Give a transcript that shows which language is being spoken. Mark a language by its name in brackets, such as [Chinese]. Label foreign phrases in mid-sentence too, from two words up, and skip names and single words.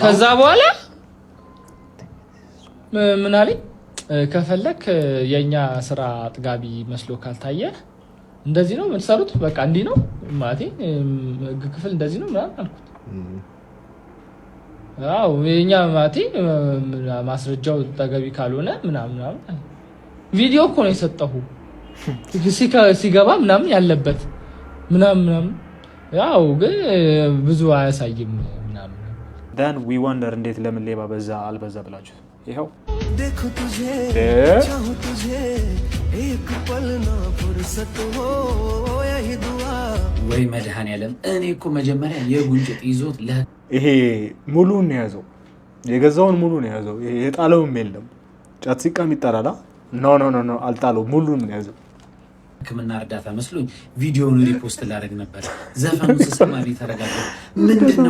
[Amharic] ከዛ በኋላ ምን አለኝ ከፈለክ የኛ ስራ አጥጋቢ መስሎ ካልታየ እንደዚህ ነው የምትሰሩት በቃ እንዲህ ነው ማለቴ ክፍል እንደዚህ ነው ምናምን አልኩት አው የኛ ማለቴ ማስረጃው ተገቢ ካልሆነ ምናምን ቪዲዮ እኮ ነው የሰጠሁ ሲገባ ምናምን ያለበት ምናምን ያው ግን ብዙ አያሳይም ምናምን [English] then we wonder [Amharic] እንዴት ለምን ሌባ በዛ አልበዛ ብላችሁ ይሄው [Hindi] देखो तुझे चाहूं तुझे एक पल ना फुर्सत हो यही दुआ [Amharic] ወይ መድኃኒዓለም እኔ እኮ መጀመሪያ የጉንጭት ይዞት ይሄ ሙሉን ያዘው የገዛውን ሙሉን ያዘው የጣለውም የለም ጫት ሲቃም ይጣላላ ኖ አልጣለው ሙሉን ያዘው ሕክምና እርዳታ መስሎኝ ቪዲዮውን ሪፖስት ላደርግ ነበር ዘፈኑን ስሰማ ተረጋጋ ምንድነው